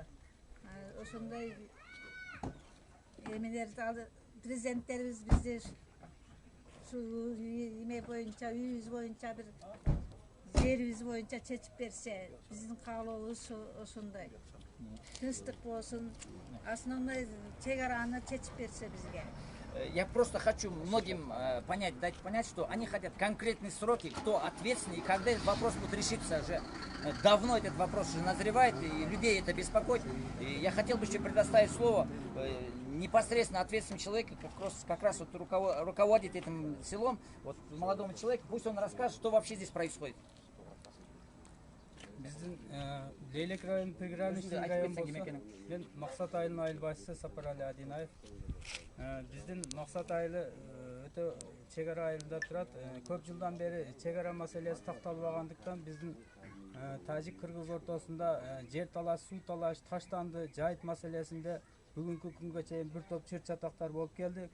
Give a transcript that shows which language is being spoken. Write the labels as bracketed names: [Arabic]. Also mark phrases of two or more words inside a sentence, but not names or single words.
[Kyrgyz] Ошондой эмелерди президенттерибиз бизди ушу эме боюнча, үйүбүз боюнча бир жерибиз боюнча чечип берсе, биздин каалообуз ошондой. Тынчтык болсун, основной чек араны чечип берсе бизге. [Russian] Я просто хочу многим дать понять, что они хотят конкретные сроки, кто ответственный, и когда этот вопрос будет решиться. Уже давно этот вопрос уже назревает, и людей это беспокоит. И я хотел бы еще предоставить слово непосредственно ответственному человеку, как раз вот руководит этим селом, вот молодому человеку, пусть он расскажет, что вообще здесь происходит. [Kyrgyz] Биздин Лейлек район приграничный район болсо, мен Максат айылынын айыл башчысы Сапарали Адинаев. Биздин Максат айылы өтө чек ара айылында турат. Көп жылдан бери чек ара маселеси такталбагандыктан биздин Тажик-Кыргыз ортосунда жер талаш, суу талаш, таштанды, жайыт маселесинде бүгүнкү күнгө чейин бир топ чыр чатактар болуп келди.